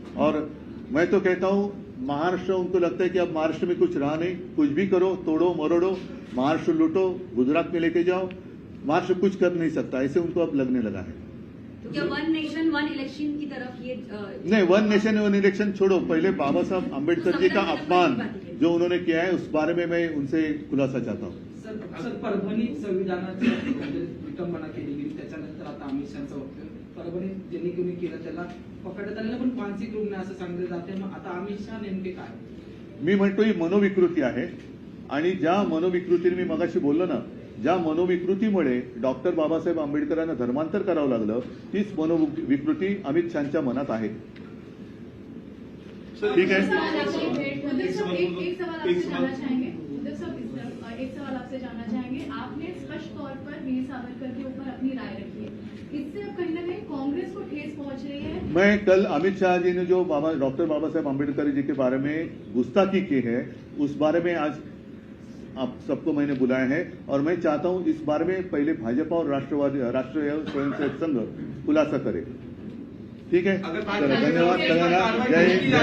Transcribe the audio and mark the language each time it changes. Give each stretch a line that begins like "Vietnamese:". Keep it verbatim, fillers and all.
Hindi: और मैं तो कहता हूँ महाराष्ट्र, उनको लगता है कि अब महाराष्ट्र में कुछ रहा नहीं, कुछ भी करो, तोड़ो मरोड़ो, महाराष्ट्र लूटो, गुजरात में लेके जाओ, महाराष्ट्र कुछ कर नहीं सकता, ऐसे उनको अब लगने लगा है। तो क्या वन नेशन वन इलेक्शन की तरफ ये अ, नहीं, वन नेशन वन इलेक्शन छोड़ो, पहले बाबा साहब आम्बेडकर जी का अपमान जो उन्होंने किया है उस बारे में मैं उनसे खुलासा चाहता हूँ।
Marathi: सर सर परभणी संविधानाची म्हणजे विटंबना केली गेली, त्याच्यानंतर आता अमित शाहचं वक्तव्य, परभणी ज्यांनी कोणी केलं त्याला पकडण्यात आलेलं पण मानसिक रुग्ण असं सांगितलं जाते. मग आता अमित शाह नेमके काय? मी म्हणतो ही मनोविकृती आहे, आणि ज्या मनोविकृतीने मी मगाशी बोललो ना, ज्या मनोविकृतीमुळे डॉक्टर बाबासाहेब आंबेडकरांना धर्मांतर करावं लागलं, तीच मनोविकृती अमित शहाच्या मनात आहे। सर,
Hindi: ठीक है। एक सवाल- उद्धव साहब, एक सवाल- एक एक सवाल आपसे एक सवाल- जानना चाहेंगे। उद्धव साहब, इस तरफ, अ, एक सवाल आपसे जानना चाहेंगे। आपने स्पष्ट तौर पर वीर सावरकर के ऊपर अपनी राय रखी है, इससे अब कहीं ना कहीं कांग्रेस को ठेस पहुंच रही है। मैं कल अमित शाह जी ने जो बाबा डॉक्टर बाबा साहेब आम्बेडकर जी के बारे में गुस्ताखी की है, उस बारे में आज आप सबको मैंने बुलाया है, और मैं चाहता हूं इस बारे में पहले भाजपा और राष्ट्रवादी राष्ट्रीय स्वयंसेवक संघ खुलासा करे। ठीक है, अगर
Marathi: चलो, धन्यवाद सगळ्यांना. जय हिंद.